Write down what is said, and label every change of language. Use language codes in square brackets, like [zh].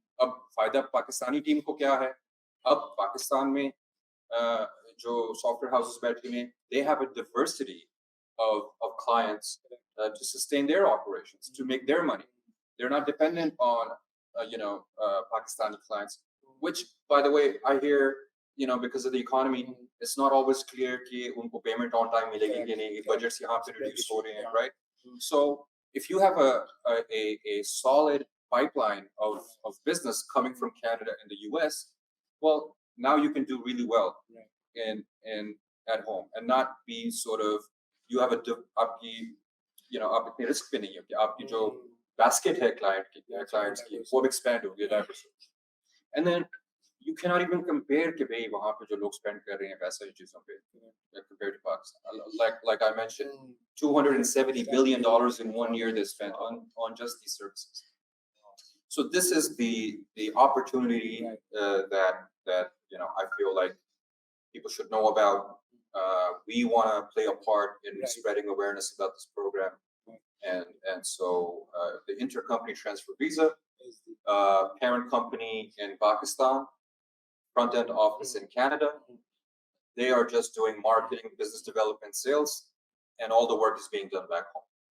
[hi] अब फायदा पाकिस्तानी टीम को क्या है? अब पाकिस्तान में जो सॉफ्टवेयर हाउसेस बैठे हैं, [en] they have a diversity of clients to sustain their operations, to make their money. They're not dependent on Pakistani clients, which, by the way, I hear, because of the economy, it's not always clear [hi] कि उनको payment on time मिलेगी कि नहीं, budgets यहाँ पे reduce हो रहे हैं, [en] right? So if you have a solid pipeline of business coming from Canada and the US, well, now you can do really well in at home and not be sort of, you have [hi] आपकी आप इतने risk पे नहीं है कि आपकी जो basket है clients की वो expand होगी, [en] diversity. And then you cannot even compare [hi] कि भाई वहाँ पे जो लोग spend कर रहे हैं पैसा इन चीजों पे compared to Pakistan. [en] Like I mentioned, $270 billion in 1 year they spent on just these services. So this is the opportunity that I feel like people should know about. We want to play a part in spreading awareness about this program, and so the intercompany transfer visa, parent company in Pakistan, front end office in Canada, they are just doing marketing, business development, sales, and all the work is being done back home.